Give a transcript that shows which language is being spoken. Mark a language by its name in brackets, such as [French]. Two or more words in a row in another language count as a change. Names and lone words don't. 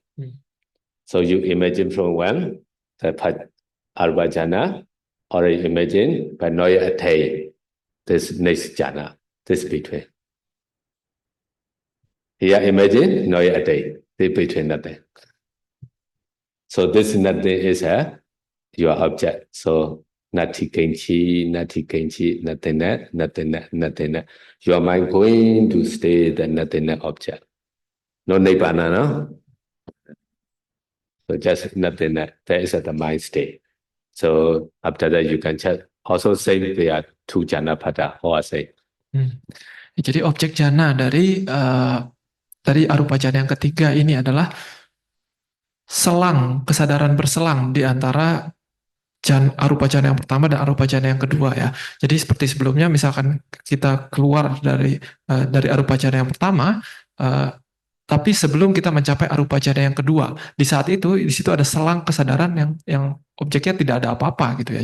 [English] So you imagine from one, the Arva jhana, or you imagine but not yet attain this next jhana, this between. Here, imagine not yet attain, this between nothing. So this nothing is your object. [Pali] So nati kenchi, [English] nothingness. Your mind going to stay the nothingness object. No nibbana, no? So just nothingness. That is the mind state. So after that you can just also say there are two jhana pada, or say. [Indonesian] Jadi objek jana dari arupa jana yang ketiga ini adalah kesadaran berselang di antara arupa jana yang pertama dan arupa jana yang kedua ya. Jadi seperti sebelumnya, misalkan kita keluar dari arupa jana yang pertama, tapi sebelum kita mencapai arupa jana yang kedua, di saat itu di situ ada selang kesadaran yang objeknya tidak ada apa-apa gitu ya.